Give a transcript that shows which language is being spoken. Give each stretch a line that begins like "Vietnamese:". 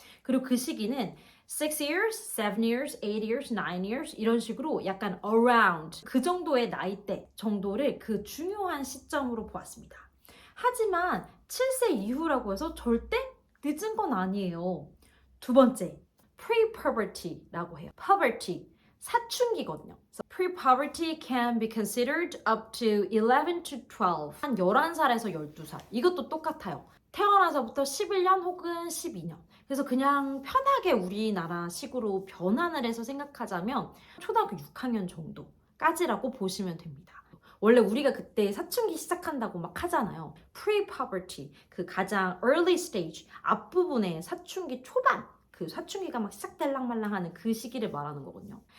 Korean: 그리고 그 시기는 6 years, 7 years, 8 years, 9 years 이런 식으로 약간 around 그 정도의 나이대 정도를 그 중요한 시점으로 보았습니다. 하지만 7세 이후라고 해서 절대 늦은 건 아니에요. 두 번째, pre-puberty라고 해요. puberty, 사춘기거든요.
English: So pre-puberty can be considered up to 11 to 12.
Korean: 한 11살에서 12살. 이것도 똑같아요. 태어나서부터 11년 혹은 12년. 그래서 그냥 편하게 우리나라 식으로 변환을 해서 생각하자면 초등학교 6학년 정도까지라고 보시면 됩니다. 원래 우리가 그때 사춘기 시작한다고 막 하잖아요. pre-puberty, 그 가장 early stage, 앞부분의 사춘기 초반, 그 사춘기가 막 시작될랑말랑하는 그 시기를 말하는 거거든요.